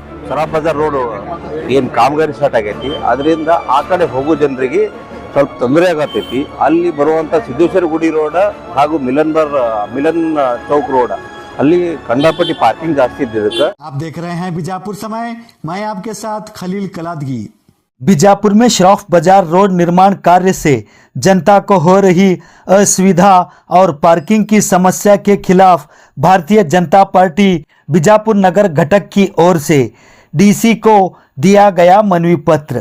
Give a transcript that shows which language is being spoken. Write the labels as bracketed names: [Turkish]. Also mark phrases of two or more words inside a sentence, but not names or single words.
[Kannada] ಸರಾಫ್ ಬಜಾರ್ ರೋಡ್ ಏನು ಕಾಮಗಾರಿ ಸ್ಟಾರ್ಟ್ ಆಗೈತಿ, ಅದರಿಂದ ಆ ಕಡೆ ಹೋಗೋ ಜನರಿಗೆ ಸ್ವಲ್ಪ ತೊಂದರೆ ಆಗತೈತಿ. ಅಲ್ಲಿ ಬರುವಂಥ ಸಿದ್ದೇಶ್ವರ ಗುಡಿ ರೋಡ್ ಹಾಗೂ ಮಿಲನ್ ಚೌಕ್ ರೋಡ್ ಅಲ್ಲಿ ಕಂಡಾಪಟ್ಟಿ ಪಾರ್ಕಿಂಗ್ ಜಾಸ್ತಿ ಇದ್ದಕ್ಕೆ. [Hindi] आप देख रहे हैं बीजापुर समय, मैं आपके साथ खलील कलादगी। बीजापुर में शराफ बाजार रोड निर्माण कार्य से जनता को हो रही असुविधा और पार्किंग की समस्या के खिलाफ भारतीय जनता पार्टी बीजापुर नगर घटक की ओर से डीसी को दिया गया मनवी पत्र।